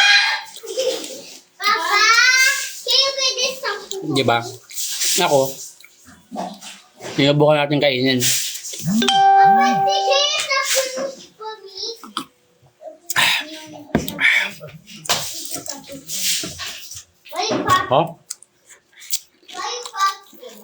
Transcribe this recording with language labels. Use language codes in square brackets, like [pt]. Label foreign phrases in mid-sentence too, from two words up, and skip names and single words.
[en] Papa, can you get this some? [tl] Di ba? Ako, sinubukan natin kainin. [en] Papa, can you get some for me? Why, Papa? Oh? Why, Papa?